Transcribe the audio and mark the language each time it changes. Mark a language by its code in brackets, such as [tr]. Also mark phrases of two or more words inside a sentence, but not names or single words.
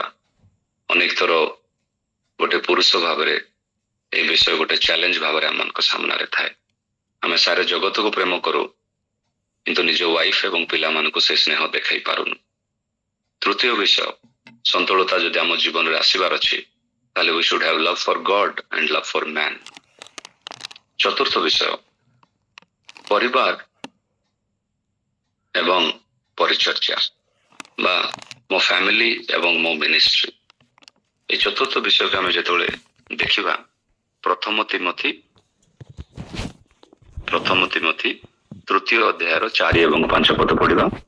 [or] ଅନେକ ଥର ଗୋଟେ ପୁରୁଷ ଭାବରେ এই ବିଷୟ ଗୋଟେ ଚ୍ୟାଲେଞ୍ଜ ଭାବରେ ଆମମାନଙ୍କ ସାମ୍ନାରେ ଥାଏ। ଆମେ ସାରା ଜଗତକୁ ପ୍ରେମ କରୁ, କିନ୍ତୁ ନିଜ ୱାଇଫ ଏବଂ ପିଲାମାନଙ୍କୁ ସେ ସ୍ନେହ ଦେଖାଇ ପାରୁନୁ। ତୃତୀୟ ବିଷୟ, ସନ୍ତୁଳତା ଯଦି ଆମ ଜୀବନରେ ଆସିବାର ଅଛି, ତାହେଲେ [en] we should have love for God and love for man। [or] ଚତୁର୍ଥ ବିଷୟ, ପରିବାର ଏବଂ ପରିଚର୍ୟା ବା ମୋ ଫ୍ୟାମିଲି ଏବଂ ମୋ ମିନିଷ୍ଟ୍ରି, এই ଚତୁର୍ଥ ବିଷୟକୁ ଆମେ ଯେତେବେଳେ ଦେଖିବା, ପ୍ରଥମ ତିମୋଥୀ 3ୟ ଅଧ୍ୟାୟର 4 ଏବଂ 5 ପଦ ପଢିବା।